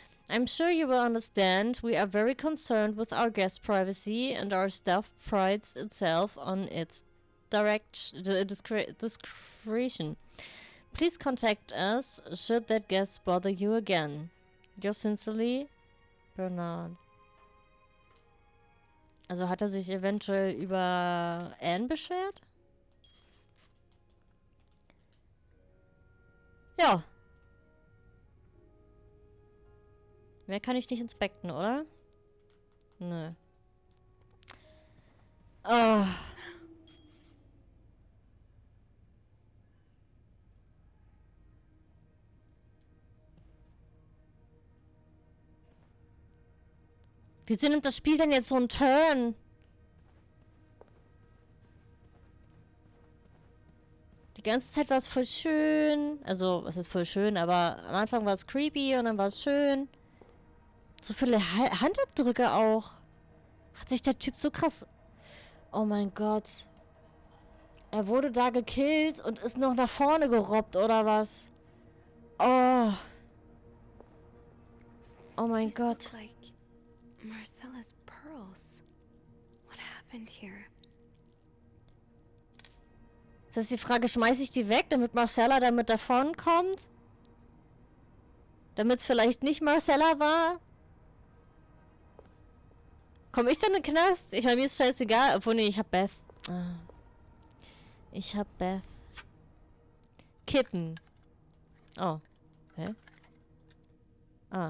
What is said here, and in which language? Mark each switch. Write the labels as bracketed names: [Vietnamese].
[English] I'm sure you will understand we are very concerned with our guest's privacy and our staff prides itself on its discretion. Please contact us should that guest bother you again. Yours sincerely, Bernard. [German] Also hat er sich eventuell über Anne beschwert? Ja. Mehr kann ich nicht inspekten, oder? Nö. Oh. Wieso nimmt das Spiel denn jetzt so einen Turn? Die ganze Zeit war es voll schön. Also, es ist voll schön, aber am Anfang war es creepy und dann war es schön. So viele Handabdrücke auch. Hat sich der Typ so krass... Oh mein Gott. Er wurde da gekillt und ist noch nach vorne gerobbt, oder was? Oh. Oh mein [English] These [German] Gott. [English] look like Marcella's pearls. What happened here? [German] Ist das die Frage, schmeiße ich die weg, damit Marcella damit davon kommt? Damit es vielleicht nicht Marcella war? Komme ich dann in den Knast? Ich meine, mir ist scheißegal. Obwohl, nee, ich hab Beth. Ah. Ich hab Beth. Kippen. Oh. Hä? Ah.